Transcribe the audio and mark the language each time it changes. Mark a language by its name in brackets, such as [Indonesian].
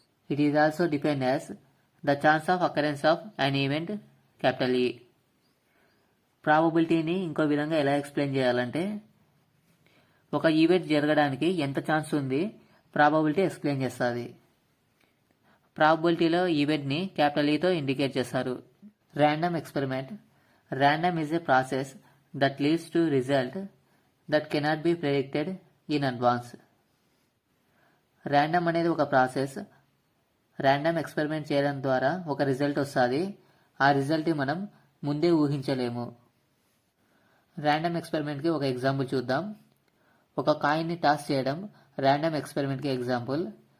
[English] It is also depend as the chance of occurrence of an event capital E. [Telugu] ప్రాబబిలిటీని ఇంకో విధంగా ఎలా explain చేయాలంటే, ఒక ఈవెంట్ జరగడానికి ఎంత ఛాన్స్ ఉంది ప్రాబబిలిటీ ఎక్స్ప్లెయిన్ చేస్తుంది. ప్రాబబిలిటీలో ఈవెంట్ని క్యాపిటల్ ఈతో ఇండికేట్ చేస్తారు. [English] Random experiment. Random is a process that leads to result that cannot be predicted in advance. [Telugu] Random అనేది ఒక ప్రాసెస్. ర్యాండమ్ ఎక్స్పెరిమెంట్ చేయడం ద్వారా ఒక రిజల్ట్ వస్తుంది. ఆ రిజల్ట్ని మనం ముందే ఊహించలేము. ర్యాండమ్ ఎక్స్పెరిమెంట్కి ఒక ఎగ్జాంపుల్ చూద్దాం. ఒక కాయిన్ని టాస్ చేయడం ర్యాండమ్ ఎక్స్పెరిమెంట్కి ఎగ్జాంపుల్.